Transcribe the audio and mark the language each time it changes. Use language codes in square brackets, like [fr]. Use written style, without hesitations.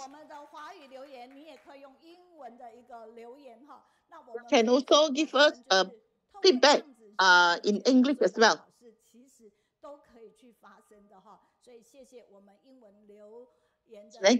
[zh] 我们的华语留言，你也可以用英文的一个留言哈。那我们 [en] can also give us feedback in English as well. [zh] 都可以去发生的哈。所以谢谢我们英文留言的。